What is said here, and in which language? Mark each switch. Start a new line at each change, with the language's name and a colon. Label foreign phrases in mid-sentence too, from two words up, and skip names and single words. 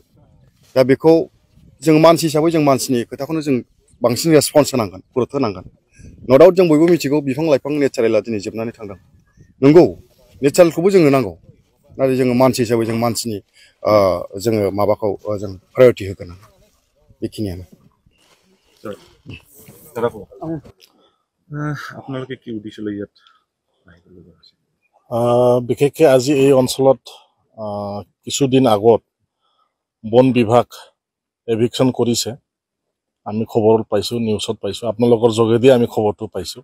Bodo: दा बेखौ जों मानसि हिसाबै जों मानसिनि खोथाखौनो जों बांसिन रेसपन्स होनांगोन, गुरुत्व होनांगोन।
English: no doubt
Bodo: जों बयबो मिथिगौ बिफां लाइफां नेचारेला दिनै जोबनानै थांदों। नंगौ, नेचारेलखौबो जोंनो नांगौ, नाथाय जोङो मानसि हिसाबै जों मानसिनि जोङो माबाखौ जों प्रायरिटि होगोन। बेखिनियानो।
Assamese: আপোনালোকে কি উদ্দেশ্যলৈ ইয়াত আহিব লগা হৈছে? বিশেষকৈ আজি এই অঞ্চলত কিছুদিন আগত বন বিভাগ এভিকশ্যন কৰিছে। আমি খবৰত পাইছোঁ, নিউজত পাইছোঁ, আপোনালোকৰ যোগেদি আমি খবৰটো পাইছোঁ।